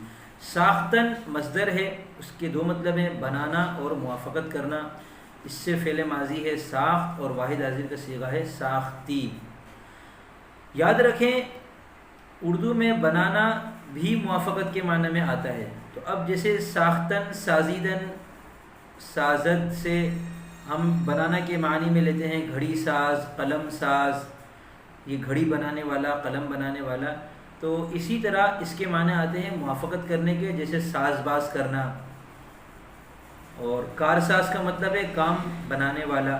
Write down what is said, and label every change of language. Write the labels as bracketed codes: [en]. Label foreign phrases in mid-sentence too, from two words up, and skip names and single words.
[ur] ساختن مصدر ہے، اس کے 2 مطلب ہیں، بنانا اور موافقت کرنا۔ اس سے فعل ماضی ہے ساخت، اور واحد حاضر کا صیغہ ہے ساختی۔ یاد رکھیں، اردو میں بنانا بھی موافقت کے معنی میں آتا ہے۔ تو اب جیسے ساختن، سازیدن، سازد سے ہم بنانا کے معنی میں لیتے ہیں گھڑی ساز، قلم ساز، یہ گھڑی بنانے والا، قلم بنانے والا۔ تو اسی طرح اس کے معنی آتے ہیں موافقت کرنے کے، جیسے ساز باز کرنا، اور کارساز کا مطلب ہے کام بنانے والا۔